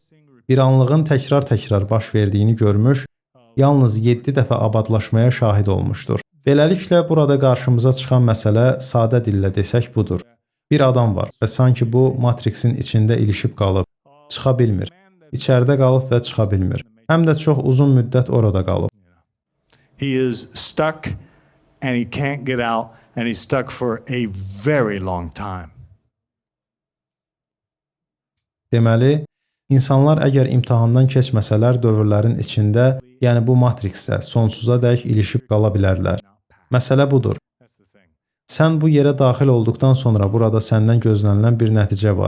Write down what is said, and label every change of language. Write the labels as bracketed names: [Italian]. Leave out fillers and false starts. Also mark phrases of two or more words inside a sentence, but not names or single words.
[Azerbaijani] Bir anlığın təkrar-təkrar baş verdiyini görmüş, yalnız 7 dəfə abadlaşmaya şahid olmuşdur. Beləliklə, burada qarşımıza çıxan məsələ sadə dillə desək budur. Bir adam var və sanki bu Matrixin içində ilişib qalıb, çıxa bilmir. İçəridə qalıb və çıxa bilmir. Həm də çox uzun müddət orada qalıb. [English] He is stuck and he can't get out and he's stuck for a very long time. [Azerbaijani] Deməli, insanlar əgər imtahandan keçməsələr dövrlərin içində, yəni bu Matrixdə sonsuza dək ilişib qala bilərlər. Məsələ budur. Sən bu yerə daxil olduqdan sonra burada səndən gözlənilən bir nəticə var.